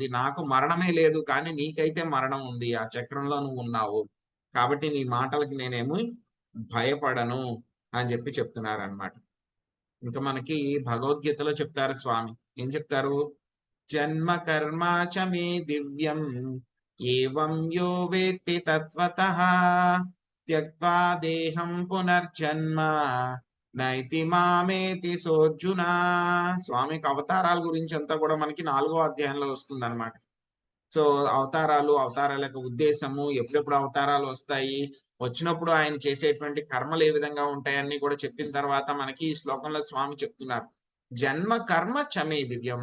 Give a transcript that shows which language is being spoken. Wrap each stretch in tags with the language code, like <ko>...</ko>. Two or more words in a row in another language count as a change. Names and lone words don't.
<te>నాకు మరణమే లేదు, కానీ నీకైతే మరణం ఉంది. ఆ చక్రంలో నువ్వు ఉన్నావు, కాబట్టి నీ మాటలకి నేనేమి భయపడను అని చెప్పి చెప్తున్నారనమాట. ఇంకా మనకి భగవద్గీతలో చెప్తారు స్వామి. ఏం చెప్తారు?</te> <sa>జన్మ కర్మ చ మే దివ్యం ఏవం యో వేత్తి తత్వతః త్యక్త్వా దేహం పునర్జన్మ నైతి మామేతి సోర్జున.</sa> <te>స్వామికి అవతారాల గురించి అంతా కూడా మనకి 4వ అధ్యాయంలో వస్తుంది అనమాట. సో అవతారాల యొక్క ఉద్దేశము, ఎప్పుడెప్పుడు అవతారాలు వస్తాయి, వచ్చినప్పుడు ఆయన చేసేటువంటి కర్మలు ఏ విధంగా ఉంటాయని కూడా చెప్పిన తర్వాత మనకి ఈ శ్లోకంలో స్వామి చెప్తున్నారు,</te> <sa>జన్మ కర్మ చమే దివ్యం.</sa>